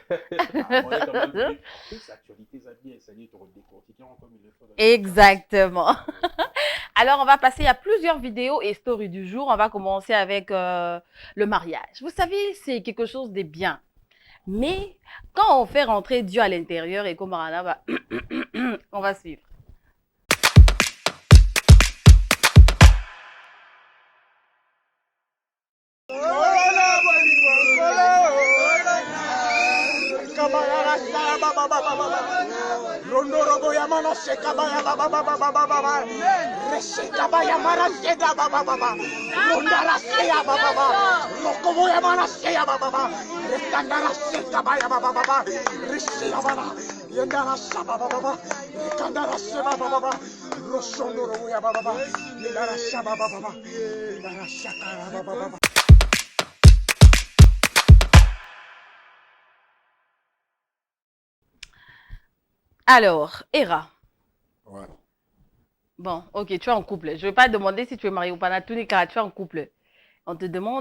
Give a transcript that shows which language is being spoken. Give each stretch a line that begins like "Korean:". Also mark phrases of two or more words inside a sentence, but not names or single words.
French: Exactement. Alors, on va passer à plusieurs vidéos et stories du jour. On va commencer avec le mariage. Vous savez, c'est quelque chose de bien. Mais quand on fait rentrer Dieu à l'intérieur et comme on va suivre. Rondorobo Yamana Sekabaya Baba Baba Baba Baba Resekabaya Mara Seda Baba Baba Rondara Seya Baba Baba Rokobo Yamana Seya Baba Baba Rekandara Sekabaya Baba Baba Reseyamana Yendara Saba Baba Baba Rekandara Seba Baba Baba Rosondorobo Yababa Baba Yendara Saba Baba Baba Yendara Shakara Baba Baba. Alors, Hera. Ouais. Bon, ok, tu es en couple. Je ne vais pas demander si tu es marié ou pas. Tu es en couple. On te demande...